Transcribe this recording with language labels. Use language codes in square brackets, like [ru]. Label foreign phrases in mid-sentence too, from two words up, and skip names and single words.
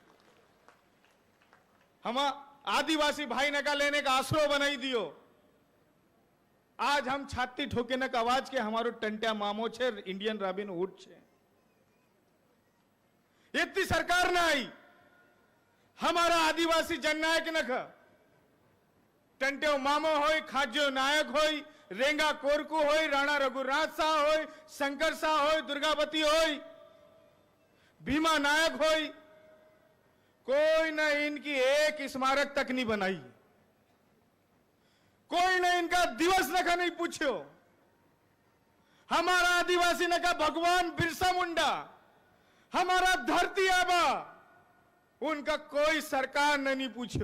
[noe] हम आदिवासी भाई ने का लेने का आसरो बनाई दियो। आज हम छाती ठोके न अवाज के हमारो टंटिया मामो छे, इंडियन रॉबिन हुड छे। इतनी सरकार ना आई, हमारा आदिवासी जननायक न टंट्यो मामो होय, खाज्यो नायक होय, रेंगा कोरकू होय, राणा रघुनाथ शाह होय, शंकर शाह होय, दुर्गावती होय, भीमा नायक होय, [hi] कोई न इनकी एक स्मारक तक नहीं बनाई। कोई न इनका दिवस न का नहीं पूछो। हमारा आदिवासी न का भगवान बिरसा मुंडा, हमारा धरती आबा, उनका कोई सरकार ने नहीं पूछो।